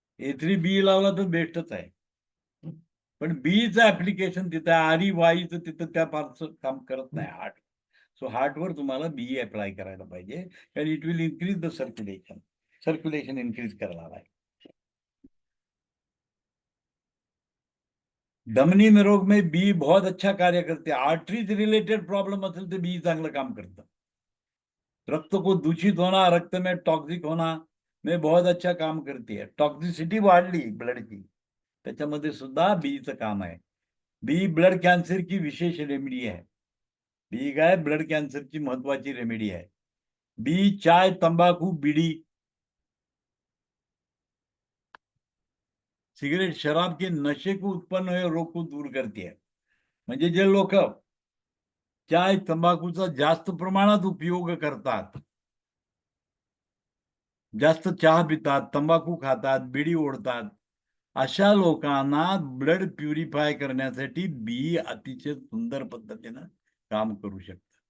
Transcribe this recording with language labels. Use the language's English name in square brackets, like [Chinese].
[Marathi] A3 बी लावला तर बेस्टच आहे, पण बीचं ऍप्लिकेशन तिथं आरी वाईचं तिथं त्या फारसं काम करत नाही हार्ट. सो हार्टवर तुम्हाला बी अप्लाय करायला पाहिजे, कारण [English] it will increase the circulation [Marathi] increase करणार आहे. [Hindi] धमनी में रोग में बी बहुत अच्छा कार्य करते हैं. [Marathi] आर्टरीज रिलेटेड प्रॉब्लम असेल तर बी चांगलं काम करतं. [Hindi] रक्त को दूषित होना, रक्त में टॉक्सिक होना में बहुत अच्छा काम करती है. [Marathi] टॉक्सिसिटी वाढली ब्लडची, त्याच्यामध्ये सुद्धा बीचं काम आहे. बी ब्लड कॅन्सर [Hindi] की विशेष [Marathi] रेमेडी आहे. बी काय ब्लड कॅन्सरची महत्वाची रेमेडी आहे. [Hindi] बी चाय, तंबाखू, बीड़ी, सिगरेट, शराब के नशे को उत्पन्न हुए रोग को दूर करती है. [Marathi] म्हणजे जे लोक चाय, तंबाखूचा जास्त प्रमाणात उपयोग करतात, जास्त चहा पितात, तंबाखू खातात, बिडी ओढतात, अशा लोकांना ब्लड प्युरिफाय करण्यासाठी बी अतिशय सुंदर पद्धतीनं काम करू शकतं.